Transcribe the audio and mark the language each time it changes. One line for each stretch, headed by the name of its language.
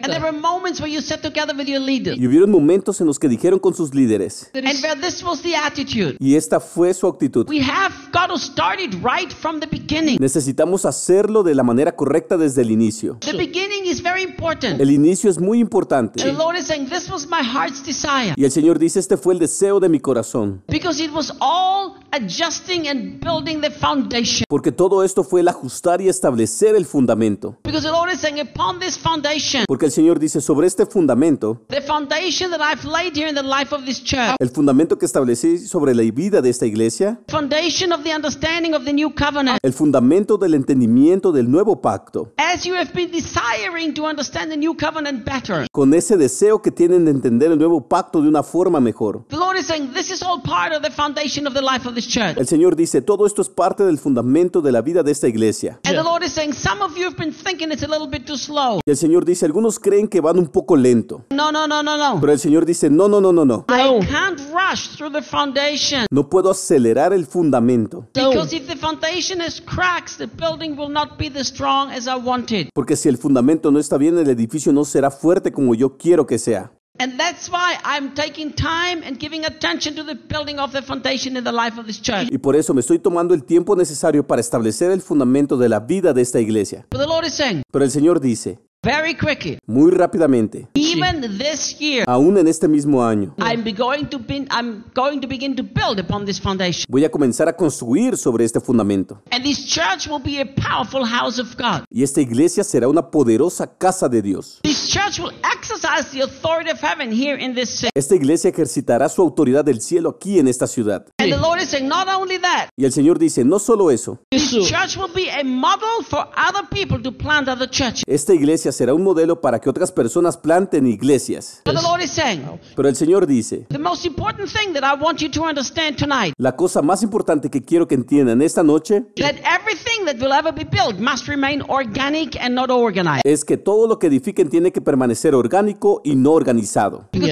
English: And there were moments where you sat together with your leaders.
Spanish: Y hubieron momentos en los que dijeron con sus líderes.
English: And where this was the attitude.
Spanish: Y esta fue su actitud.
English: We have got to start it right from the beginning.
Spanish: Necesitamos hacerlo de la manera correcta desde el inicio.
English: The beginning is very important.
Spanish: El inicio es muy importante.
English: And the Lord is saying, this was my heart's desire.
Spanish: Y el Señor dice, este fue el deseo de mi corazón.
English: Because it was all adjusting and building the foundation.
Spanish: Porque todo esto fue el ajustar y establecer el fundamento.
English: Because the Lord is saying, upon this foundation.
Spanish: Porque el Señor dice, sobre este fundamento.
English: The foundation that I've laid here in the life of this church.
Spanish: El fundamento que establecí sobre la vida de esta iglesia.
English: The foundation of the understanding of the new covenant.
Spanish: El fundamento del entendimiento del nuevo pacto.
English: As you have been desiring to understand the new covenant better.
Spanish: Con ese deseo que tienen de entender el nuevo pacto de una forma mejor.
English: The Lord is saying, this is all part of the foundation of the life of this church.
Spanish: El Señor dice, todo esto es parte del fundamento de la vida de esta iglesia.
English: Yeah. And the Lord is saying, some of you have been thinking it's a little bit too slow.
Spanish: Y el Señor dice, algunos creen que van un poco lento.
English: No.
Spanish: Pero el Señor dice, no.
English: I can't rush through the foundation.
Spanish: No puedo acelerar el fundamento.
English: Because if the foundation has cracks, the building will not be the strong. As I wanted.
Spanish: Porque si el fundamento no está bien, el edificio no será fuerte como yo quiero que sea.
English: And that's why I'm taking time and giving attention to the building of the foundation in the life of this church.
Spanish: Y por eso me estoy tomando el tiempo necesario para establecer el fundamento de la vida de esta iglesia.
English: But the Lord is saying,
Spanish: pero el Señor dice,
English: very quickly,
Spanish: muy rápidamente,
English: even this year,
Spanish: aún en este mismo año,
English: I'm going to begin to build upon this foundation.
Spanish: Voy a comenzar a construir sobre este fundamento.
English: And this church will be a powerful house of God.
Spanish: Y esta iglesia será una poderosa casa de Dios.
English: This church will exercise the authority of heaven here in this city.
Spanish: Esta iglesia ejercitará su autoridad del cielo aquí en esta ciudad.
English: And the Lord is saying, not only that.
Spanish: Y el Señor dice, no solo eso.
English: This church will be a model for other people to plant other churches.
Spanish: Esta iglesia será un modelo para que otras personas planten iglesias. Pero el Señor dice, la cosa más importante que quiero que entiendan esta noche es que todo lo que edifiquen tiene que permanecer orgánico y no organizado.